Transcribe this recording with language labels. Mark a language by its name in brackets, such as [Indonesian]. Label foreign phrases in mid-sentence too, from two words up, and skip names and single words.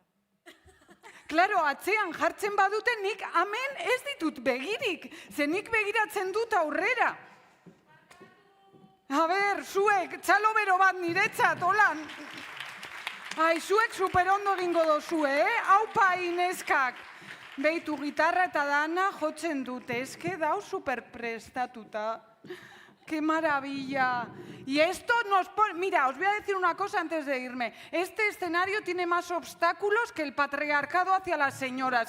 [Basque] Klaro, atzean jartzen badute nik hemen ez ditut begirik, ze nik begiratzen dut aurrera. A ber, zuek, txalo bero bat niretzat, holan. Ai, zuek superondo egingo dozue, Aupa ineskak. Beitu, gitarra eta dana jotzen dute, eske dau superprestatuta. [Spanish] ¡Qué maravilla! Y esto nos pone... Mira, os voy a decir una cosa antes de irme. Este escenario tiene más obstáculos que el patriarcado hacia las señoras.